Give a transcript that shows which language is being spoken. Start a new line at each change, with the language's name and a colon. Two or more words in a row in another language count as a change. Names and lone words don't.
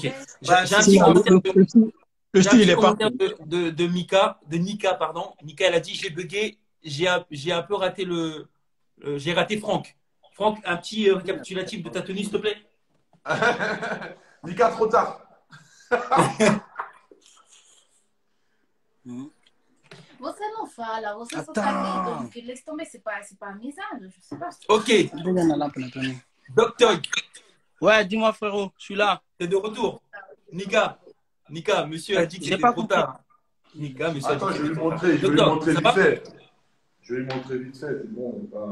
French: Bah, J'ai un c'est petit Sinon, ça. commentaire le j'ai un style il petit est commentaire partout. de Mika, de Nika, pardon. Nika, elle a dit j'ai bugué, j'ai un peu raté j'ai raté Franck. Franck, un petit récapitulatif de ta tenue, s'il te plaît. Nika, trop tard.
Portuguese: Você não fala, você só tá
French: Attends.
Portuguese: vendo.
French: Que laisse tomber, c'est pas amusable, je sais pas. Ok. Donne la lampe, Anthony. Docteur, Ouais, dis-moi, frérot, je suis là. t'es de retour. Nika, monsieur a dit que J'ai c'était pas trop compris. tard. Nika, monsieur a dit Attends, que je vais c'était lui trop tard. montrer, je vais lui Docteur, montrer ça vite va? fait. Je vais lui montrer vite fait, c'est bon.